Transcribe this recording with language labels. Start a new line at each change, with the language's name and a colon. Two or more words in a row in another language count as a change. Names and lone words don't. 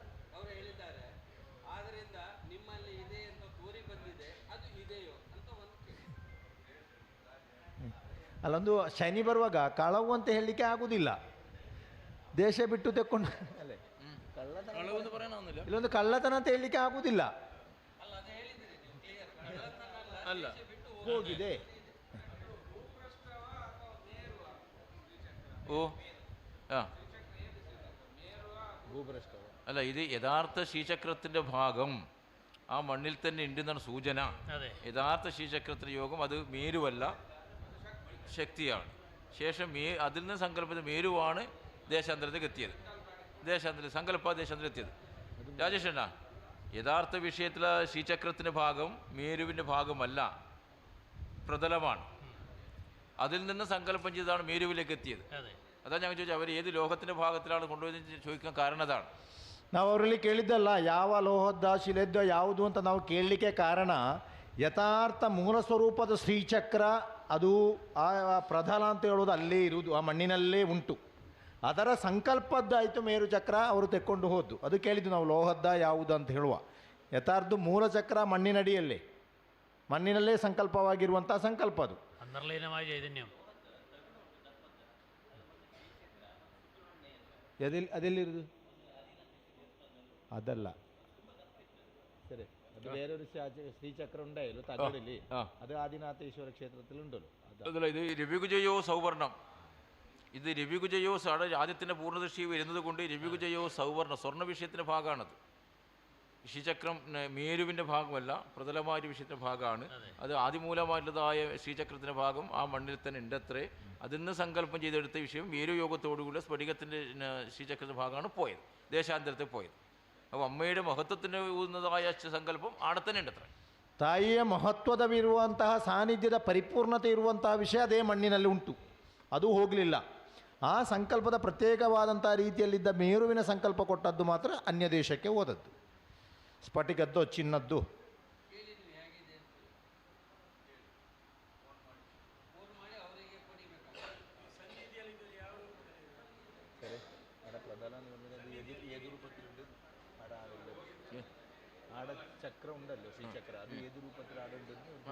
Kannada: ಅಲ್ಲೊಂದು ಶನಿ ಬರುವಾಗ ಕಳವು ಅಂತ ಹೇಳಲಿಕ್ಕೆ ಆಗುದಿಲ್ಲ. ದೇಶ ಬಿಟ್ಟು ತೆಕ್ಕೊಂಡು ಇಲ್ಲೊಂದು ಕಳ್ಳತನ ಅಂತ ಹೇಳಲಿಕ್ಕೆ ಆಗುದಿಲ್ಲ. ಅಲ್ಲ ಹೋಗಿದೆ.
Malayalam: ഓ ആ അല്ല, ഇത് യഥാർത്ഥ ശ്രീചക്രത്തിൻ്റെ ഭാഗം ആ മണ്ണിൽ തന്നെ ഉണ്ടെന്നാണ് സൂചന. അതെ. യഥാർത്ഥ ശ്രീചക്രത്തിൻ്റെ യോഗം അത് മേരുവല്ല, ശക്തിയാണ്. ശേഷം അതിൽ നിന്ന് സങ്കല്പിച്ച മേരുവാണ് ദേശാന്തരത്തേക്ക് എത്തിയത്. ദേശാന്തരത്തിൽ എത്തിയത്. രാജേഷണ്ണ, യഥാർത്ഥ വിഷയത്തിലെ ശ്രീചക്രത്തിൻ്റെ ഭാഗം മേരുവിൻ്റെ ഭാഗമല്ല, പ്രതലമാണ്. അതിൽ നിന്ന് സങ്കല്പം ചെയ്താണ് മേരുവിലേക്ക് എത്തിയത്. അതാണ് ഞങ്ങൾ ചോദിച്ചത്, അവർ ഏത് ലോകത്തിൻ്റെ ഭാഗത്തിലാണ് കൊണ്ടുപോയി ചോദിക്കാൻ കാരണം ಅതാണ്.
Kannada: ನಾವು ಅವರಲ್ಲಿ ಕೇಳಿದ್ದಲ್ಲ ಯಾವ ಲೋಹದ ಶಿಲೆದ್ದ ಯಾವುದು ಅಂತ ನಾವು ಕೇಳಲಿಕ್ಕೆ ಕಾರಣ, ಯಥಾರ್ಥ ಮೂಲ ಸ್ವರೂಪದ ಶ್ರೀಚಕ್ರ ಅದು ಆ ಪ್ರಧಾನ ಅಂತ ಹೇಳೋದು ಅಲ್ಲೇ ಇರುವುದು, ಆ ಮಣ್ಣಿನಲ್ಲೇ ಉಂಟು. ಅದರ ಸಂಕಲ್ಪದ್ದಾಯಿತು ಮೇರು ಚಕ್ರ ಅವರು ತೆಕ್ಕೊಂಡು ಹೋದ್ದು. ಅದು ಕೇಳಿದ್ದು ನಾವು ಲೋಹದ್ದ ಯಾವುದು ಅಂತ ಹೇಳುವ. ಯಥಾರ್ಥ ಮೂಲ ಚಕ್ರ ಮಣ್ಣಿನಲ್ಲೇ ಸಂಕಲ್ಪವಾಗಿರುವಂಥ ಸಂಕಲ್ಪ ಅದು.
Malayalam: അന്തർലീനമായ ചൈതന്യം
Kannada: ಅದೆಲ್ಲಿರುವುದು ಅದಲ್ಲ, ಸರಿ.
Malayalam: ಅದು ಬೇರೊരു ശ്രീചക്ര ഉണ്ടായല്ലോ തകഴില്, അത് ആദിനാഥേശ്വര ക്ഷേത്രത്തിലുണ്ടല്ലോ. അതല്ല, ഇത് രവികുജയോ സൗവർണം. ഇത് രവികുജയോ ആദ്യത്തിൻ്റെ പൂർണ്ണദൃഷ്ടി വരുന്നത് കൊണ്ട് രവികുജയോ സൗവർണം സ്വർണ്ണ വിഷയത്തിൻ്റെ ഭാഗമാണത്. ശ്രീചക്രം മേരുവിൻ്റെ ഭാഗമല്ല, പ്രതലമായ വിഷയത്തിൻ്റെ ഭാഗമാണ്. അത് ആദിമൂലമായിട്ടുള്ളതായ ശ്രീചക്രത്തിൻ്റെ ഭാഗം ആ മണ്ണിൽ തന്നെ ഉണ്ടത്രേ. അതിൽ നിന്ന് സങ്കല്പം ചെയ്തെടുത്ത വിഷയം മേരുയോഗത്തോടുകൂടി സ്ഫടികത്തിൻ്റെ ശ്രീചക്രത്തിൻ്റെ ഭാഗമാണ് പോയത്, ദേശാന്തരത്തിൽ പോയത്. അപ്പോൾ അമ്മയുടെ മഹത്വത്തിന് ഊന്നതായ സങ്കല്പം ആടെ തന്നെ ഉണ്ടത്രേ.
Kannada: ತಾಯಿಯ ಮಹತ್ವದವಿರುವಂತಹ ಸಾನ್ನಿಧ್ಯದ ಪರಿಪೂರ್ಣತೆ ಇರುವಂತಹ ವಿಷಯ ಅದೇ ಮಣ್ಣಿನಲ್ಲಿ ಉಂಟು, ಅದು ಹೋಗಲಿಲ್ಲ. ಆ ಸಂಕಲ್ಪದ ಪ್ರತ್ಯೇಕವಾದಂಥ ರೀತಿಯಲ್ಲಿದ್ದ ಮೇರುವಿನ ಸಂಕಲ್ಪ ಕೊಟ್ಟದ್ದು ಮಾತ್ರ ಅನ್ಯ ದೇಶಕ್ಕೆ ಹೋದದ್ದು, ಸ್ಫಟಿಕದ್ದು ಚಿನ್ನದ್ದು.
Malayalam: ആട ചക്ര ഉണ്ടല്ലോ, ശ്രീചക്ര, അത് ഏത് രൂപത്തിൽ ആടുണ്ടെന്ന്